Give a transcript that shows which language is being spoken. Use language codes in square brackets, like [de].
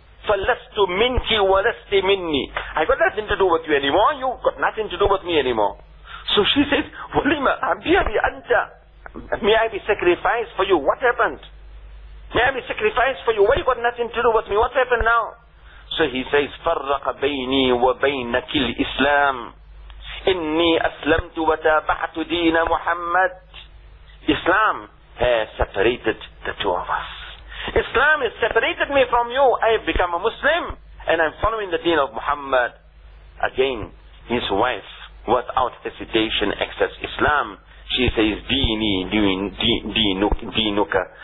[ar] فَلَسْتُ مِنْكِ وَلَسْتِ مِنِّي. [en] I got nothing to do with you anymore. You got nothing to do with me anymore. So she says, [ar] وَلِمَا أَبِيَرِي أَنْتَ. [en] May I be sacrificed for you? What happened? May I be sacrificed for you? Why you got nothing to do with me? What happened now? So he says, [ar] فَرَّقَ بَيْنِي وَبَيْنَكِ الْإِسْلَامِ إِنِّي أَسْلَمْتُ وَتَابَعْتُ دِينَ مُحَمَّدٍ. [en] Islam has separated the two of us. Islam has separated me from you. I have become a Muslim and I'm following the deen of Muhammad. Again, his wife, without hesitation, accepts Islam. She says, [ar] Dini, Dinuka.